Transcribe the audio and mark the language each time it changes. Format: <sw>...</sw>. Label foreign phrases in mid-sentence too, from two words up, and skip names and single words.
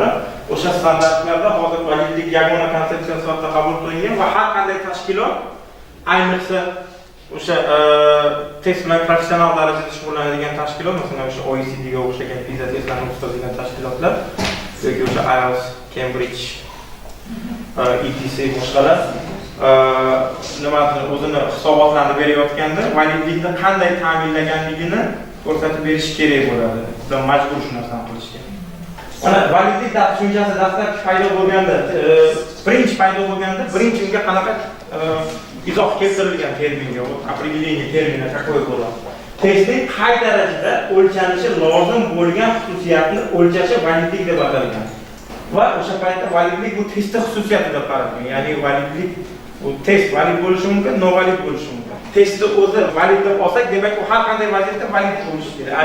<uz>O'sha standartlarda hozir validlik yagona konsepsiya sifatida qabul qilingan va har qanday tashkilot, ayniqsa o'sha test bilan professional darajada shug'ullanadigan tashkilot, masalan o'sha OECD ga o'xshagan PISA testlarini o'tkazadigan tashkilotlar yoki o'sha IELTS, Cambridge, ETC boshqalar nimadir o'zini hisobotlarini berayotganda validlikni qanday ta'minlaganligini ko'rsatib berish kerak bo'ladi. Ular majbur shu narsani qilishga. Mana validlik tushunchasi dastlabki paydo bo'lganda, birinchi unga qanaqa izoh keltirilgan terminga,</uz> <ru>определение termini какое было.</ru> <uz>Testning qay darajada o'lchanishi lozim bo'lgan xususiyatni o'lchashi validlik deb atalgan. Va o'sha paytda validlik bu testning xususiyati deb qaralgan. Ya'ni validlik bu test valid bo'lishi mumkin, novalid bo'lishi mumkin. Testni o'zi valid deb olsak, demak u har qanday vaziyatda valid bo'lishi kerak.</uz>